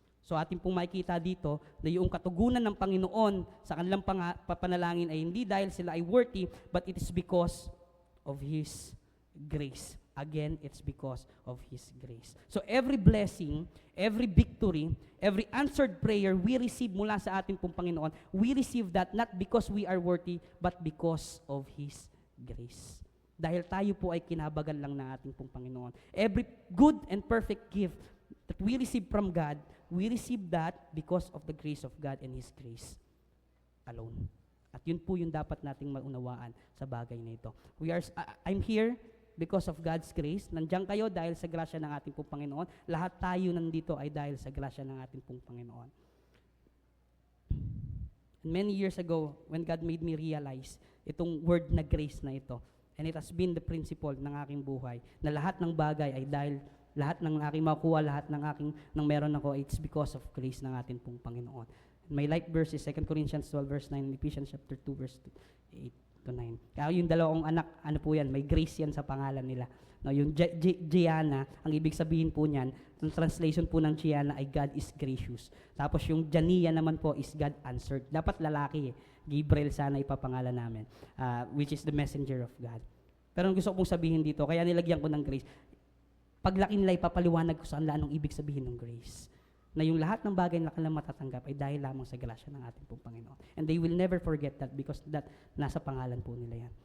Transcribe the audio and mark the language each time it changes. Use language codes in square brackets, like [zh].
[tl] So ating pong makikita dito na yung katugunan ng Panginoon sa kanilang panalangin ay hindi dahil sila ay worthy, [en] but it is because of His grace. Again, it's because of His grace. So every blessing, every victory, every answered prayer we receive [tl] mula sa ating pong Panginoon, [en] we receive that not because we are worthy, but because of His grace. [tl] Dahil tayo po ay kinabagan lang ng ating pong Panginoon. [en] Every good and perfect gift that we receive from God, we receive that because of the grace of God and His grace. alone. [tl] At yun po yung dapat nating maunawaan sa bagay na ito. [en] I'm here because of God's grace. [tl] Nandiyan kayo dahil sa grasya ng ating pong Panginoon. Lahat tayo nandito ay dahil sa grasya ng ating pong Panginoon. [en] Many years ago, when God made me realize [tl] itong word na grace na ito, [en] and it has been the principle [tl] ng aking buhay, na lahat ng bagay ay dahil lahat ng aking makuha, lahat ng meron ako, [en] it's because of grace [tl] ng ating pong Panginoon. [en] My life verse is 2 Corinthians 12 verse 9 and Ephesians chapter 2 verse 8 to 9. [tl] Kaya yung dalawang anak, ano po yan, may grace yan sa pangalan nila. No, yung Gianna, ang ibig sabihin po niyan, yung translation po ng Gianna ay [en] God is gracious. [tl] Tapos yung Jania naman po is [en] God answered. [tl] Dapat lalaki eh. Gabriel sana ipapangalan namin, [en] which is the messenger of God. [tl] Pero ang gusto kong sabihin dito, kaya nilagyan ko ng grace, paglaki nila ipapaliwanag ko sa kanila anong ibig sabihin ng grace. Na yung lahat ng bagay na kanilang matatanggap ay dahil lamang sa grasya ng ating pong Panginoon. [en] And they will never forget that because that [tl] nasa pangalan po nila yan.